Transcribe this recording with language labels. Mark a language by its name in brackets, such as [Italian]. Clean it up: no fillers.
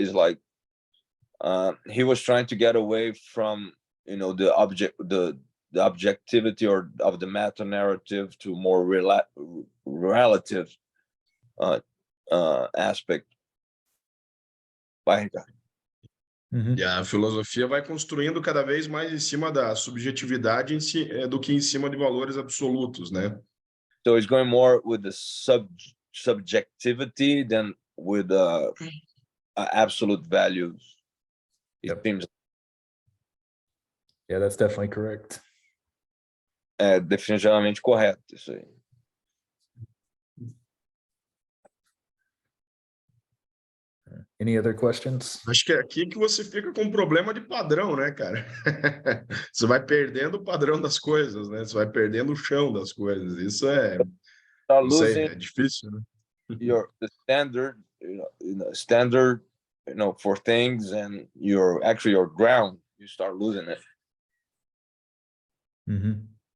[English] Is like he was trying to get away from, the objectivity or of the meta narrative to more relative aspect. [Portuguese] Vai, Ricardo. E a filosofia vai construindo cada vez mais em cima da subjetividade do que em cima de valores absolutos, né? [English] So it's going more with the subjectivity than with absolute values. It seems. Yeah, that's definitely correct. [Portuguese] É definitivamente correto isso aí. [English] Any other questions? [Portuguese] Acho que é aqui que você fica com um problema de padrão, né, cara? Você vai perdendo o padrão das coisas, né? Você vai perdendo o chão das coisas. Isso é, [English] Start [Portuguese] não sei, [English] losing [Portuguese] é difícil, né? [English] the standard, standard, for things, and your ground. You start losing it. Mm-hmm.